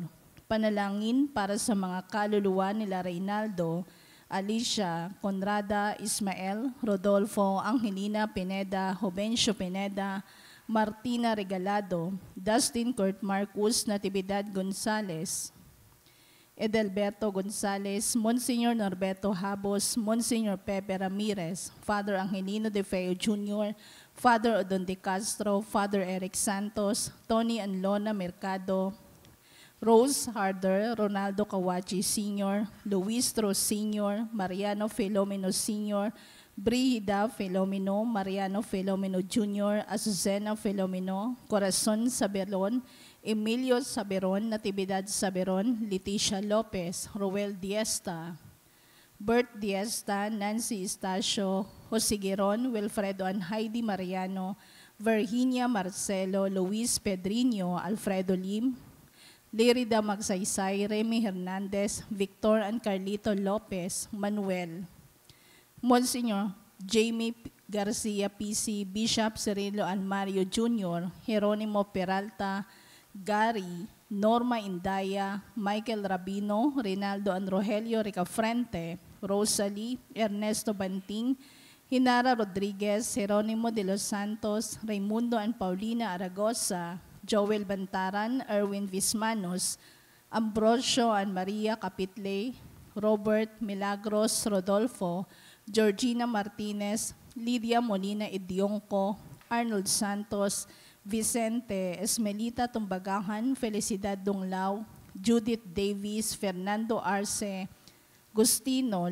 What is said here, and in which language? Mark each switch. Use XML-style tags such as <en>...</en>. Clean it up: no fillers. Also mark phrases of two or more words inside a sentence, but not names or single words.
<tl>Panalangin para sa mga kaluluwa nila Reynaldo, Alicia, Conrada, Ismael, Rodolfo, Angelina Pineda, Jovencio Pineda, Martina Regalado, Dustin Kurt Marcus, Natividad Gonzales, Edelberto Gonzales, Monsignor Norberto Habos, Monsignor Pepe Ramirez, Father Angelino de Feo Jr., Father Odon de Castro, Father Eric Santos, Tony and Lona Mercado, Rose Harder, Ronaldo Kawachi Sr., Luis Ros Sr., Mariano Filomeno Sr., Brigida Filomeno, Mariano Filomeno Jr., Azucena Filomeno, Corazon Saberon, Emilio Saberon, Natividad Saberon, Leticia Lopez, Roel Diesta, Bert Diesta, Nancy Estacio, Josigueron, Wilfredo and Heidi Mariano, Virginia Marcelo, Luis Pedriño, Alfredo Lim, Lerida Magsaysay, Remy Hernandez, Victor and Carlito Lopez, Manuel, Monsignor Jamie Garcia PC, Bishop Cirilo and Mario Jr., Jeronimo Peralta, Gary, Norma Indaya, Michael Rabino, Rinaldo and Rogelio Ricafrente, Rosalie, Ernesto Banting, Hinara Rodriguez, Jeronimo de los Santos, Raimundo and Paulina Aragosa, Joel Bantaran, Erwin Vismanos, Ambrosio and Maria Capitle, Robert Milagros Rodolfo, Georgina Martinez, Lydia Molina Idionco, Arnold Santos, Vicente, Esmelita Tumbagahan, Felicidad Dunglao, Judith Davis, Fernando Arce, Gustino,</tl>